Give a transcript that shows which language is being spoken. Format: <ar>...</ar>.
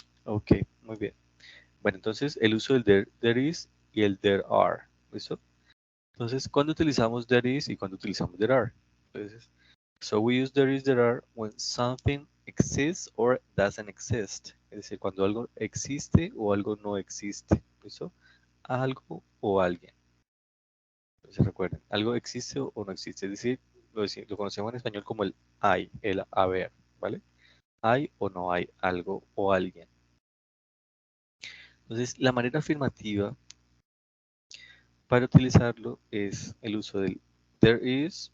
<es>Ok, muy bien. Bueno, entonces el uso del there is y el there are. ¿Listo? Entonces, ¿cuándo utilizamos there is y cuándo utilizamos there are?</es> <en>Entonces, so we use there is, there are when something exists or doesn't exist.</en> <es>Es decir, cuando algo existe o algo no existe. ¿Listo? Algo o alguien. Entonces recuerden, algo existe o no existe. Es decir, lo conocemos en español como el hay, el haber. ¿Vale? Hay o no hay algo o alguien. Entonces, la manera afirmativa para utilizarlo es el uso del there is.</es>